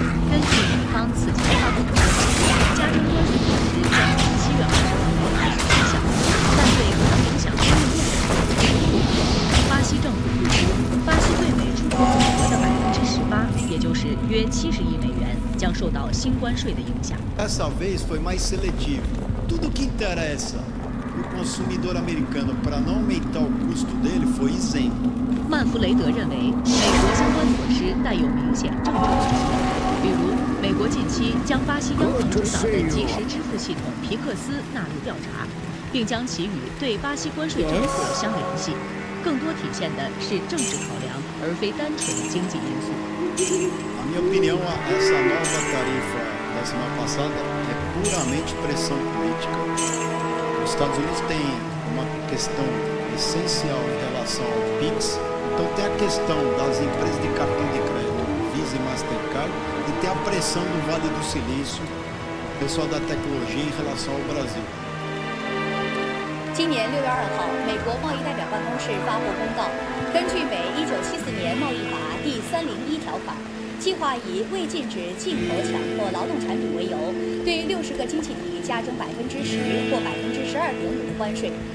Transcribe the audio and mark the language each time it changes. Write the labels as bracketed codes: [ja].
[zh] 根据美方此前发布的通知，加征关税措施将于7月22号开始生效，但对可能影响供应链的巴西政府预估，巴西对美出口总额的18%，也就是约70亿美元，将受到新关税的影响。 [pt] Dessa vez foi mais seletivo. Tudo que interessa o consumidor americano para não aumentar o custo dele foi isento. [zh] 曼弗雷德认为，美国相关措施带有明显政治动机，比如，美国近期将巴西央行主导的即时支付系统皮克斯纳入调查，并将其与对巴西关税政策相联系。更多体现的是政治考量，而非单纯经济因素。 [pt] Na minha opinião, essa nova tarifa da semana passada é puramente pressão política. Os Estados Unidos têm uma questão essencial em relação ao PIX, então tem a questão das empresas de cartão de crédito, Visa e Mastercard, e tem a pressão do Vale do Silício, pessoal da tecnologia em relação ao Brasil. [zh] 今年6月2号，美国贸易代表办公室发布公告，根据美1974年贸易法第301条款，计划以未禁止进口抢或劳动产品为由，对60个经济体加征10%或12.5%的关税。